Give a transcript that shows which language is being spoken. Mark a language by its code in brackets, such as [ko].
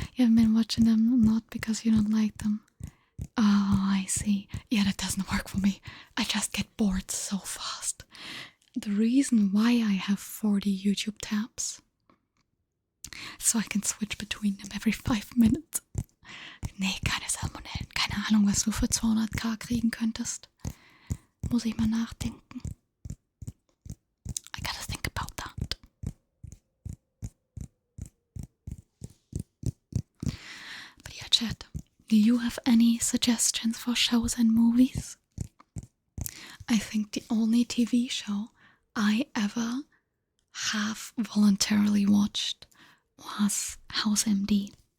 [en] You haven't been watching them, not because you don't like them. Oh, I see. Yeah, that doesn't work for me. I just get bored so fast. The reason why I have 40 YouTube tabs, so I can switch between them every 5 minutes. [de] Nee, keine Salmonellen. Keine Ahnung, was du für 200k kriegen könntest. Muss ich mal nachdenken. [en] I gotta think about that. But yeah, chat. Do you have any suggestions for shows and movies? I think the only TV show I ever have voluntarily watched was House MD.